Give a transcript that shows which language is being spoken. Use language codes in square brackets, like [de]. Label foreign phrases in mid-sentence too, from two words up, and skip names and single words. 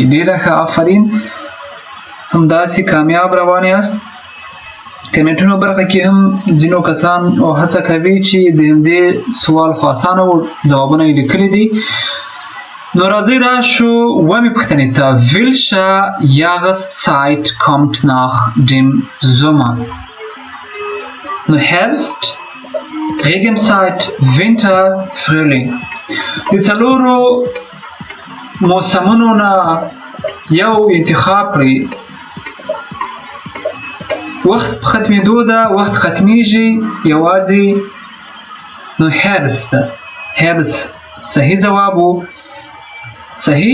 [ps] ډېره ښه آفرین. همداسې کامیاب روان یاست. کمنټونو برخه کې هم ځینو کسان هڅه کوي چې د همدې سوال خو اسانه ځوابونه یې لیکلي دي. نو راځئ راشو اوومې پوښتنې ته. [de] Welche Jahreszeit kommt nach dem Sommer؟ نو Herbst، Regenzeit، Winter، Frühling. [ps] د څلورو موسمونو نه یو انتخاب کړئ. وخت ختمېدو ده. وخت ختمیږي یوازې. نو Herbst ده. Herbst صحیح ځواب و. صحیح.